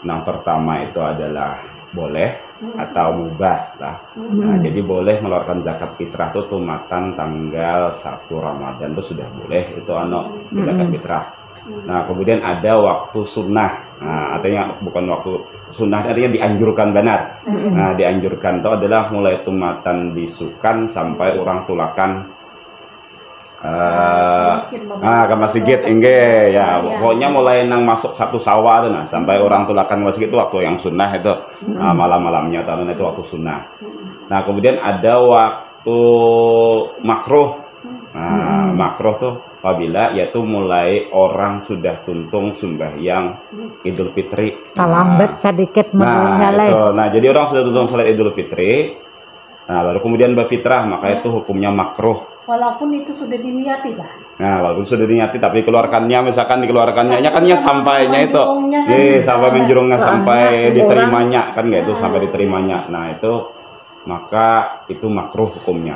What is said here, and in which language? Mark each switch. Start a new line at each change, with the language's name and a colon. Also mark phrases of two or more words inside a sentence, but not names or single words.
Indonesian: Yang pertama itu adalah boleh atau mubah lah. Nah, jadi boleh mengeluarkan zakat fitrah itu tumatan tanggal 1 Ramadan itu sudah boleh itu zakat fitrah. Nah, kemudian ada waktu sunnah. Nah, artinya bukan waktu sunnah, artinya dianjurkan benar. Nah, dianjurkan itu adalah mulai tumatan bisukan sampai orang tulakan ke masjid ya pokoknya mulai nang masuk 1 Syawal nah sampai orang tulakan masjid itu waktu yang sunnah itu malam-malamnya tahun itu waktu sunnah. Nah kemudian ada waktu makruh. Makruh tuh apabila yaitu mulai orang sudah tuntung sembahyang Idul Fitri. Lambat sedikit menyalai. Nah jadi orang sudah tuntung salat Idul Fitri. Nah lalu kemudian berfitrah maka itu hukumnya makruh. Walaupun itu sudah diniati lah. Nah, walaupun sudah diniati tapi keluarkannya misalkan dikeluarkannya kan ya sampainya itu. Sampai menjerungnya sampai diterimanya kan enggak itu sampai diterimanya. Nah, itu maka itu makruh hukumnya.